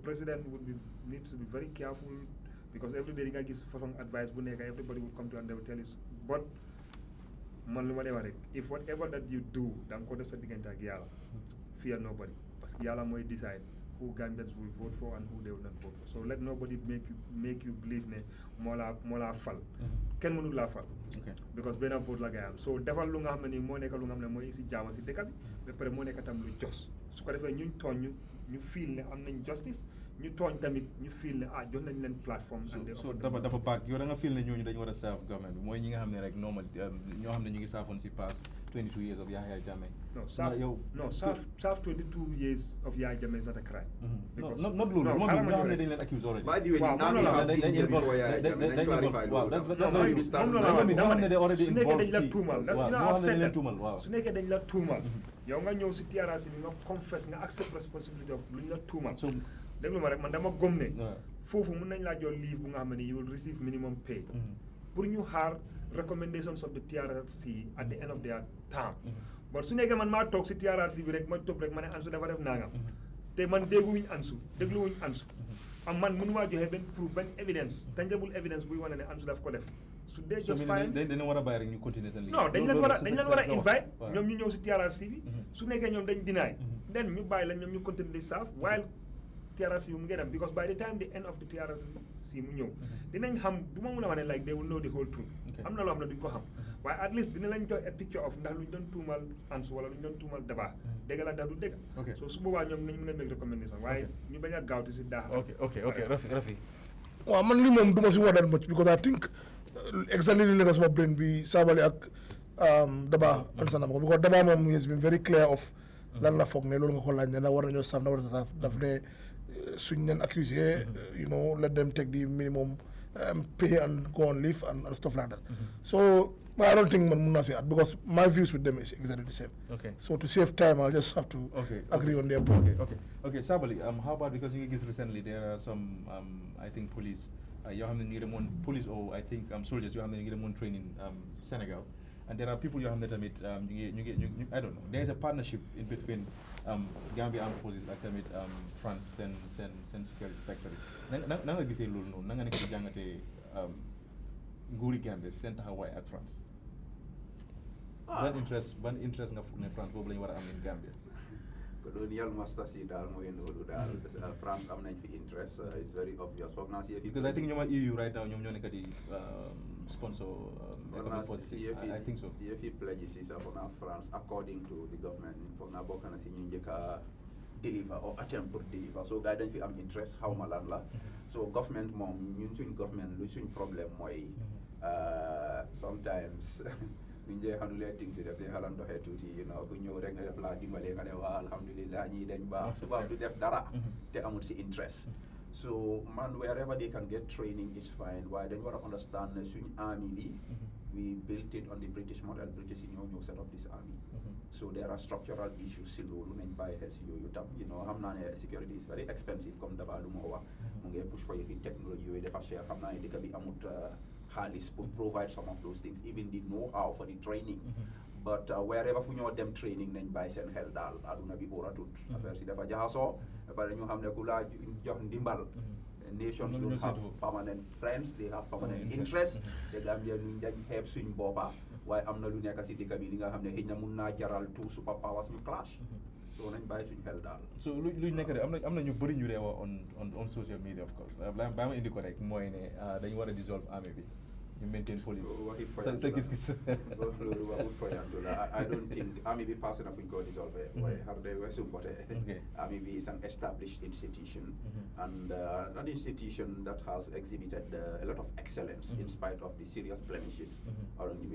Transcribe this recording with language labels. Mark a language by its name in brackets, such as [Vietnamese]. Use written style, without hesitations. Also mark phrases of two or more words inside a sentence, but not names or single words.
[English] president needs to be very careful because every day [Wolof] di nga gis façon advice bu nekk [English] everybody will come to and they will tell you but [Wolof] man lu ma dee wax rek [English] if whatever that you do [Wolof] da nga ko def sa diggante ak yàlla [English] fear nobody [French] parce que [Wolof] yàlla mooy [English] decide who Gambians will vote for and who they will not vote for so let nobody make you believe [Wolof] ne moo laa fal kenn mënul laa fal because benn vote la ngay am so defal lu nga xam ne nii moo nekk lu nga xam ne mooy si jaama si dëkk bi ba pare moo nekk tam lu jos su ko defee ñuñ tooñ ñu feel ne am nañ justice ñu tooñ tamit ñu feel ne jox nañ leen plateforme so dafa baag yow da nga feel ne ñooñu dañu war a serve government bi mooy ñi nga xam ne rek normal ñoo xam ne ñu ngi saafoon si [English] past 22 years of Yahya Jammeh serve 22 years of Yahya Jammeh is not a crime [Wolof] not loolu moom ñoo xam ne dañ leen accuse already [English] by the way the army has been here before Yahya Jammeh [Wolof] dañ clarify loolu su nekkee dañ la tuumal su nekkee dañ la tuumal yow nga ñëw si TRRC bi nga confess nga [English] accept responsibility of [Wolof] lu ñu la tuumal déglu ma rek man dama gëm ne foofu mun nañ laa jox leave bu nga xam ne [English] you will receive minimum pay [Wolof] pour ñu xaar [English] recommendations of the TRRC at the end of their term [Wolof] but su nekkee man maa toog si TRRC bi rek ma toog rek ma ne Ansu dafa def nangam te man dégguwuñ Ansu am man mënumaa joxe benn proof benn evidence [English] tangible evidence [Wolof] buy wane ne Ansu daf ko def su dee [English] just fine [Wolof] dañ war a bàyyi rek ñu continuer seen liggéey non dañ leen war a invite ñoom ñu ñëw si TRRC bi su nekkee ñoom dañ deny then ñu bàyyi la ñoom ñu continuer di serve while TRRC bi mu ngi dem [English] because by the time the end of the TRRC [Wolof] mu ñëw dinañ xam du ma mun a wax ne [English] like they will know the whole truth [Wolof] am na loo xam ne duñ ko xam waaye [English] at least [Wolof] dina lañ jox [English] a picture of [Wolof] ndax lu ñu doon tuumal Ansu wala lu ñu doon tuumal Daba dégg la ndax du dégg so su boobaa ñoom nañ mën a [English] make recommendation [Wolof] waaye ñu bañ a gaawte si daax [English] ok Rafi [Wolof] waaw man li moom du ma si wax [English] that much because I think exactly [Wolof] li nekk sama brain bi Sabally ak Daba ansana ma ko [English] because [Wolof] Daba moom [English] has been very clear of [Wolof] lan la foog ne loolu nga ko laaj ne la war nañoo saaf na war a saaf daf ne suñ leen accusé [English] let them take the minimum pay and go on leave and stuff like that so I don't think [Wolof] man mun naa [English] see at because my views with them is exactly the same so to save time I'll just have to agree on their point okay Sabally how about because you guys recently there are some I think police [Wolof] yoo xam ne ñu ngi demoon [English] police or I think soldiers [Wolof] yoo xam ne ñu ngi demoon [English] training Senegal and there are people [Wolof] yoo xam ne tamit ñu [English] I don't know there is a partnership in between Gambia Armed Forces [Wolof] ak tamit France seen security sector yi na nga gisee loolu noonu na nga nekk di jàngatee nguuri Gambia seen taxawaay ak France ban interest nga foog ne France boobu la ñu war a am [English] in Gambia colonial masters [Wolof] yi daal mooy loolu daal France am nañ fi interest [English] it's very obvious [Wolof] foog naa si yëf yi [English] because I think [Wolof] ñoom ak EU [English] right now [Wolof] ñoom ñoo nekk di sponsor [English] I think so [Wolof] yëf yi pledges yi sax foog naa France [English] according to the government [Wolof] foog naa bokk na si ñu njëkk a deliver [English] or attempt [Wolof] pour deliver so gars yi dañ fi am interest xaw ma lan la so government moom ñun suñ government lu suñ problème mooy sometimes buñ dee xanulee ting si def dañ xalan doxee tuuti ku ñëw rek nga def laa dimbalee nga ne waa alhamdulillah ñii dañ baax suba du def dara te amul si interest so man [English] wherever they can get training is fine [Wolof] waaye dañ war a understand ne suñ army bi [English] we built it on the British model [Wolof] British yi ñoo [English] set up this army so there are structural issues [Wolof] si loolu nañ bàyyi xel si yooyu tam xam naa ne [English] security is very expensive [Wolof] comme Daba lu moo wax mu ngi [English] push for [Wolof] yi fi technologie yooyu dafa cher xam naa ne dëkk bi amut xaalis pour [English] provide some of those things, even the know-how for the training. But wherever [Wolof] fu ñoo dem training nañ bàyyi seen xel daal aduna bi óoratut affaire si dafa jaxasoo ba pare ñu xam ne ku laa jox ndimbal [English] nations don't have permanent friends, they have permanent interests. [Wolof] The Gambia ñu dañ xeeb suñ boppa waaye am na lu nekk si dëkk bi li nga xam ne xëy na mun naa jaral [English] two superpowers [Wolof] ñu clash. So nañ bàyyi suñ xel daal. So lu nekk de am na ñu bëri ñu reewa [English] on social media of course [Wolof] baa ma indi ko rek mooy ne dañu war a dissolve army bi [English] you maintain police. [Wolof] Sa gis-gis. Loolu waxul foyantu la. [English] I don't think [Wolof] army bi passé na fu ñu ko dissolve. waaye xar de weesu mbote. [English] Army bi is an established institution and an institution that has exhibited a lot of excellence in spite of the serious blemishes along the way.